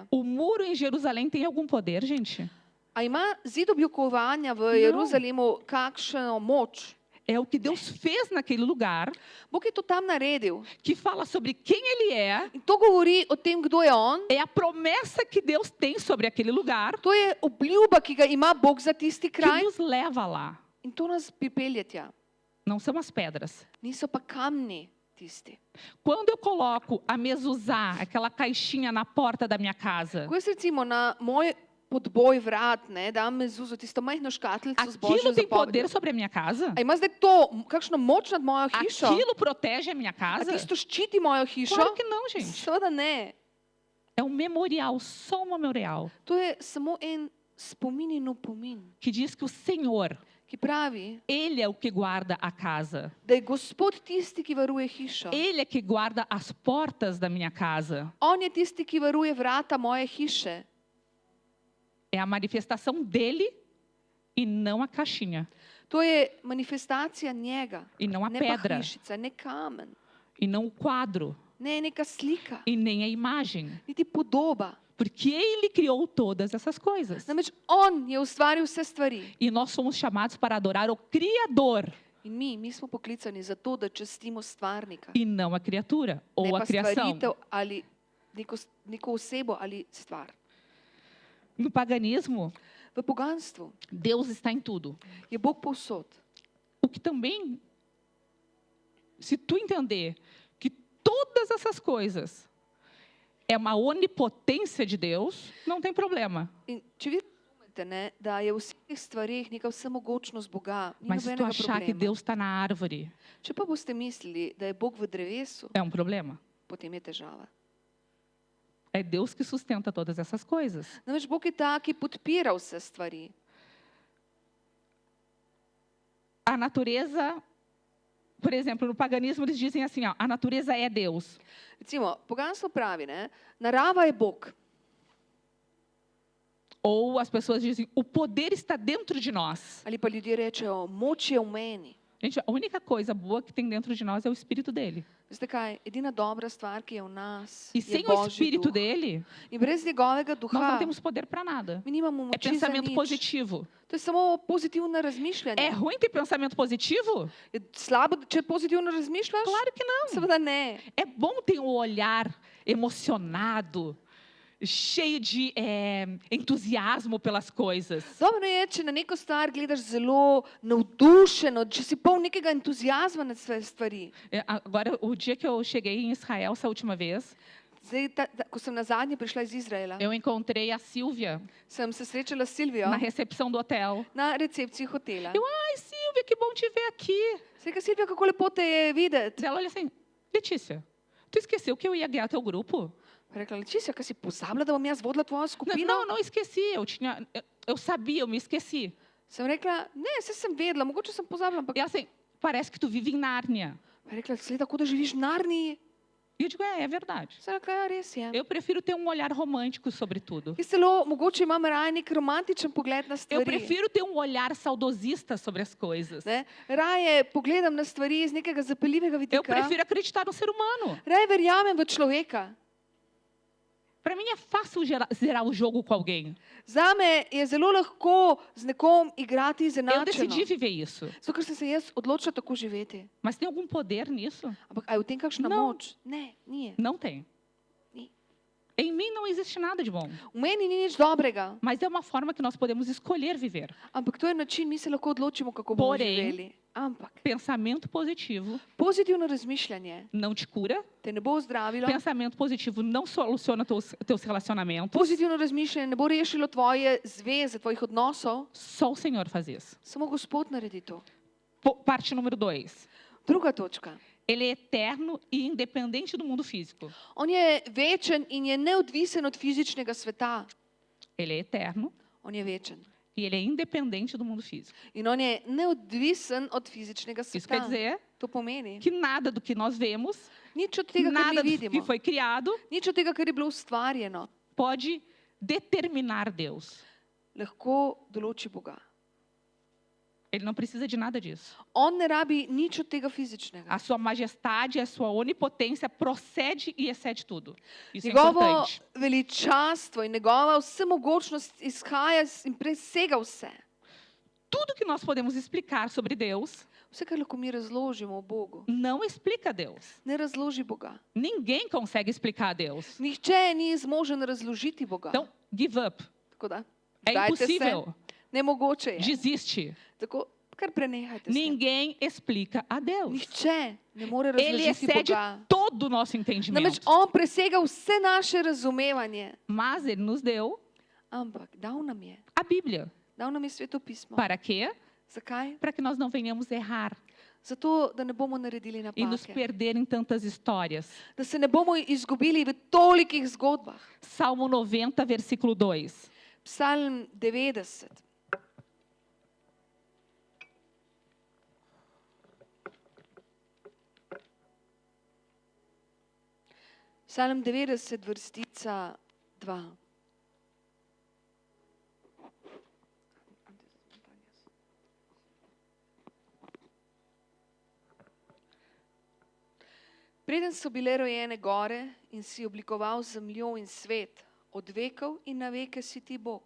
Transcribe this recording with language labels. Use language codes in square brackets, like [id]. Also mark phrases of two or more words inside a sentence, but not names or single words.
[pt] O muro em Jerusalém tem algum poder, gente? [sl] A ima zid objokovanja v Jeruzalemu kakšno moč? [pt] É o que Deus fez naquele lugar, [sl] Bog je to tam naredil. [pt] que fala sobre quem Ele é, [sl] In to govori o tem, kdo je on. [pt] é a promessa que Deus tem sobre aquele lugar, [sl] To je obljuba, ki ga ima Bog za tisti [pt] que [sl] kraj. [pt] nos leva lá. [sl] In to nas pripelje tja. [pt] Não são as pedras. [sl] Niso pa kamni tisti. [pt] Quando eu coloco a mezuzá, aquela caixinha na porta da minha casa, [sl] Ko jaz recimo na moj podboj vrat, ne, dam mezuzo, tisto majhno škatlico z božjo [pt] aquilo tem [sl] zapovedjo. [pt] poder sobre a minha casa? [sl] A ima zdaj to kakšno moč nad mojo hišo? [pt] Aquilo protege a minha [sl] A [pt] casa? [sl] tisto ščiti mojo hišo? [pt] Claro que não, gente. [sl] Seveda ne. [pt] É um memorial, só um memorial, [sl] To je samo en spomin in opomin, [pt] que diz que o Senhor, [sl] ki pravi, [pt] Ele é o que guarda a casa. [sl] da je Gospod tisti, ki varuje hišo. [pt] Ele é que guarda as portas da minha casa. [sl] On je tisti, ki varuje vrata moje hiše. [pt] É a manifestação dele e não a caixinha. [sl] To je manifestacija njega, [pt] E não a [sl] ne pa [pt] pedra. [sl] hišica, ne kamen, [pt] E não o quadro. [sl] ne neka slika, [pt] E nem a imagem. [sl] niti podoba. [pt] Porque Ele criou todas essas coisas. [sl] Namreč on je ustvaril vse stvari. [pt] E nós somos chamados para adorar o Criador [sl] In mi smo poklicani za to, da častimo stvarnika. [pt] e não a criatura [sl] Ne [pt] ou [sl] pa [pt] a criação. [sl] stvaritev ali neko osebo ali stvar. [pt] No paganismo, [sl] V poganstvu [pt] Deus está em tudo. [sl] je Bog povsod. [pt] O que também, se tu entender que todas essas coisas é uma onipotência de Deus, não tem problema. [sl] In če vi razumete, ne, da je v vseh stvareh neka vsemogočnost Boga, ni [pt] Mas se tu [sl] nobenega [pt] achar que [sl] problema. [pt] Deus está na árvore, [sl] Če pa boste mislili, da je Bog v drevesu, [pt] é um problema. [sl] potem je težava. [pt] É Deus que sustenta todas essas coisas. [sl] Namreč Bog je ta, ki podpira vse stvari. [pt] A natureza, por exemplo, no paganismo eles dizem assim, ó, a natureza é Deus. [sl] Recimo, poganstvo pravi, ne, narava je Bog. [pt] Ou as pessoas dizem, o poder está dentro de nós. [sl] Ali pa ljudje rečejo, moč je v meni. [pt] Gente, a única coisa boa que tem dentro de nós é o Espírito dele. [sl] Veste kaj, edina dobra stvar, ki je v nas, [pt] E [sl] je [pt] sem o [sl] Božji [pt] Espírito [sl] duh. [pt] dele, [sl] In brez njegovega [pt] nós não [sl] duha, [pt] temos poder para nada. [sl] mi nimamo [pt] É [sl] moči za [pt] pensamento [sl] nič. [pt] positivo. [sl] To je samo pozitivno [pt] É [sl] razmišljanje. [pt] ruim ter pensamento positivo? [sl] Je slabo, če pozitivno razmišljaš? [pt] Claro que não. [sl] Seveda ne. [pt] É bom ter um olhar emocionado, cheio de entusiasmo pelas coisas. [sl] Dobro je, če na neko stvar gledaš zelo navdušeno, če si poln nekega entuzijazma na sve stvari. [pt] Agora, o dia que eu cheguei em Israel, essa última vez, [sl] Zdaj, ko sem na zadnje prišla iz Izraela, [pt] eu encontrei a Sílvia [sl] sem se srečala s Silvijo [pt] na recepção do hotel. [sl] na recepciji hotela. [pt] Ai, Sílvia, que bom te ver aqui. [sl] Se reka, Silvija, kako lepo te je videti. [pt] Ela olha assim, Letícia, tu esqueceu que eu ia guiar teu grupo? [sl] Pa je rekla, Letícia, kaj si pozabila, da bom jaz vodila tvojo skupino? [pt] Não esqueci. Eu sabia, eu me esqueci. [sl] Sem rekla, ne, saj sem vedela, mogoče sem pozabila, ampak [pt] E ela assim, parece que tu vive em Nárnia. [sl] pa je rekla, sleda, kot da živiš v Narniji. [pt] E eu digo, é verdade. [sl] Sem rekla, ja, res je. [pt] Eu prefiro ter um olhar romântico sobre tudo. [sl] Jaz celo, mogoče imam raje nek romantičen pogled na [pt] Eu [sl] stvari. [pt] prefiro ter um olhar saudosista sobre as coisas. [sl] Ne? Raje pogledam na stvari iz nekega zapeljivega [pt] Eu [sl] vidika. [pt] prefiro acreditar no ser humano. [sl] Raje verjamem v človeka. [pt] Para mim é fácil zerar o jogo com alguém. [sl] Zame je zelo lahko z nekom igrati [pt] Eu [sl] izenačeno. [pt] decidi viver isso. [sl] Zato, ker sem se jaz odločila tako živeti. [pt] Mas tem algum poder nisso? [sl] Ampak a je v tem kakšna [pt] Não. [sl] moč? Ne, ni. [pt] Não tem. [sl] Ni. [pt] Em mim não existe nada de bom. [sl] V meni ni nič dobrega, [pt] Mas é uma forma que nós podemos escolher viver. [sl] ampak to je način, mi se lahko odločimo, kako bomo [pt] Porém, [sl] živeli. Ampak [pt] Pensamento positivo [sl] pozitivno razmišljanje [pt] não te cura. [sl] te ne bo ozdravilo, [pt] Pensamento positivo não soluciona teus relacionamentos. [sl] pozitivno razmišljanje ne bo rešilo tvoje zveze, tvojih odnosov, [pt] Só o Senhor faz isso. [sl] samo Gospod naredi to. [pt] Parte número 2. [sl] Druga točka. [pt] Ele é eterno e independente do mundo físico. [sl] On je večen in je neodvisen od fizičnega sveta. [pt] Ele é eterno [sl] On je večen. [pt] e ele é independente do mundo físico. [sl] In on je neodvisen od fizičnega [pt] Isso quer [sl] sveta. [pt] dizer [sl] To pomeni, [pt] que nada do que nós vemos, [sl] nič od tega, kar [pt] nada [sl] mi [pt] do que [sl] vidimo, [pt] foi criado, [sl] nič od tega, kar je bilo ustvarjeno, [pt] pode determinar Deus. [sl] lahko določi Boga. [pt] Ele não precisa de nada disso. [sl] On ne rabi nič od tega fizičnega. [pt] A sua majestade, a sua onipotência procede e excede tudo. Isso é [sl] Njegovo [pt] importante. [sl] veličastvo in njegova vsemogočnost izhaja in presega vse. [pt] Tudo que nós podemos explicar sobre Deus [sl] Vse, kar lahko mi razložimo o Bogu, [pt] não explica Deus. [sl] ne razloži Boga. [pt] Ninguém consegue explicar Deus. [sl] Nihče ni zmožen razložiti Boga. [pt] Então, [en] give up. [sl] Tako da, [pt] É [sl] vdajte se. [pt] impossível. [sl] Nemogoče je. [pt] Desiste. [sl] Tako, kar prenehajte se. [pt] Ninguém explica a Deus. [sl] Nihče ne more [pt] Ele [sl] razložiti [pt] excede [sl] Boga. [pt] todo o nosso [sl] Namreč [pt] entendimento. [sl] on presega vse naše razumevanje. [pt] Mas ele nos deu [sl] Ampak dal nam je. [pt] a Bíblia. [sl] Dal nam je Sveto pismo. [pt] Para quê? [sl] Zakaj? [pt] Para que nós não venhamos errar [sl] Zato, da ne bomo naredili [pt] e nos [sl] napake. [pt] perder em tantas histórias. [sl] Da se ne bomo izgubili v tolikih zgodbah. [pt] Salmo 90, versículo 2. [sl] Psalm 90. Psalm 90, vrstica 2. Preden so bile rojene gore in si oblikoval zemljo in svet, od vekov in na veke si ti Bog.